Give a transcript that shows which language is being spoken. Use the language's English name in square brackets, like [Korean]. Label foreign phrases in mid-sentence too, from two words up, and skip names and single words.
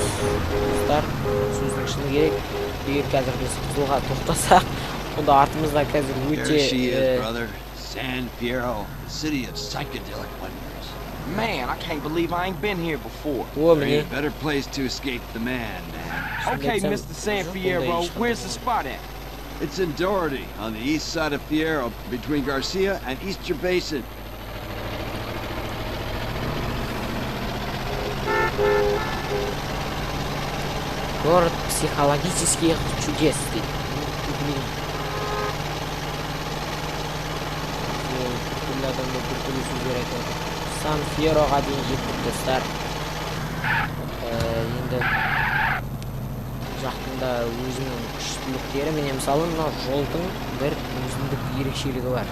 [Kazakh] Достар, сөздің шыны керек. Егер қазір біз қызылға тоқтасақ, онда артымызда қазір өте... [English] There she is, brother. San Fierro, the city of psychedelic wonders. Man, I can't believe I ain't been here before. There ain't a better place to escape the man. Okay, Mr. San Fierro, where's the spot at? It's in Doherty, on the east side of Fierro, between Garcia and Easter Basin. [Russian] Город психологических чудес. [Kazakh] Сан-Фьероға дейін жеттік, достар. Енді жақтында өзінің күштіліктері, міне мысалы жолдың бір өзіндік ерекшелігі бар.